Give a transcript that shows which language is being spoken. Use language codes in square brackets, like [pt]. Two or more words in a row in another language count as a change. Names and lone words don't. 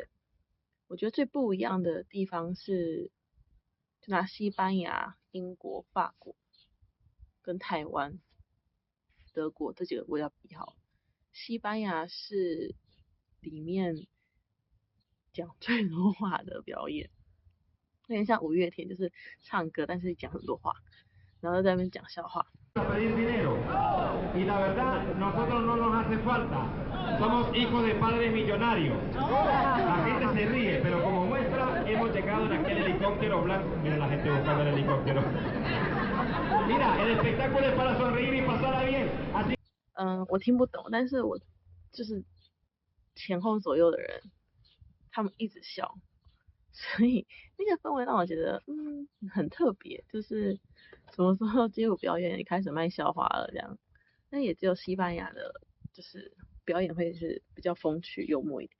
[zh] 我觉得最不一样的地方是，就拿西班牙、英国、法国跟台湾、德国这几个国家比好，西班牙是里面讲最多话的表演，有点像五月天，就是唱歌但是讲很多话，然后在那边讲笑话。 [es] pedir dinero y la verdad nosotros no nos hace falta, somos hijos de padres millonarios. La gente se ríe, pero como muestra hemos llegado en aquel helicóptero blanco. Mira la gente buscando el helicóptero. Mira, el espectáculo es para sonreír y pasarla bien. Así [zh] 我听不懂，但是我就是前后左右的人，他们一直笑，所以那个氛围让我觉得很特别，就是什么时候街舞表演也开始卖笑话了这样。但也只有西班牙的，就是表演会是比较风趣幽默一点。